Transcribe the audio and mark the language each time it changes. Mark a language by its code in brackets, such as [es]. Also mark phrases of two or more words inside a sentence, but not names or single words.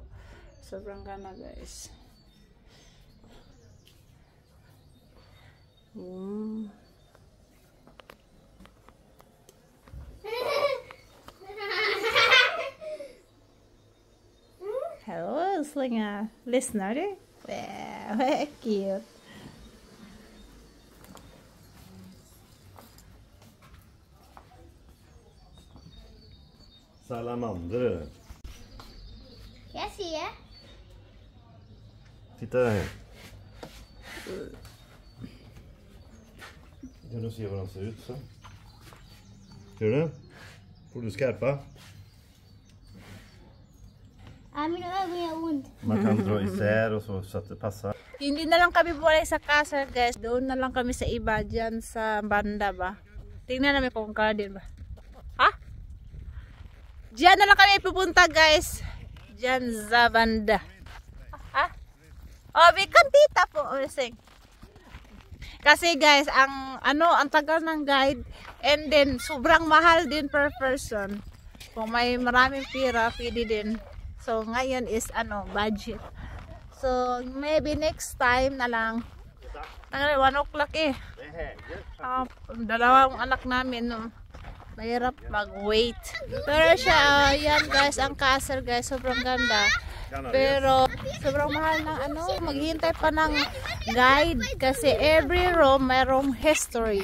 [tl] Sobrang gana, guys. Hello, [sv] Slinga. Lyssnar du? Wow, vad cute. Salamander. Jag ser. Titta där. Kan du se vad de ser ut så? Ser du? Får du skarpa? Mina ögon gör ont. Man kan dra isär och så att det passar. [tl] Hindi na lang kami buwalay sa castle, guys. Doon na lang kami sa iba, dyan sa banda ba. Tingnan namin kung garden ba. Ha? Diyan na lang kami pupunta, guys. Diyan sa banda. Ha? Oh, bikan tita po. Kasi guys, ang tagal ng guide [en] and then [tl] sobrang mahal din [en] per person. [tl] Kung may maraming pira, pwede din. So ngayon is budget. So [en] maybe next time [tl] na lang. 1 o'clock eh. Dalawang anak namin mahirap mag-wait. Pero siya, yan guys, ang castle guys, sobrang ganda. Pero sobrang mahal ng maghihintay pa ng guide kasi [en] every room [tl] mayroong history.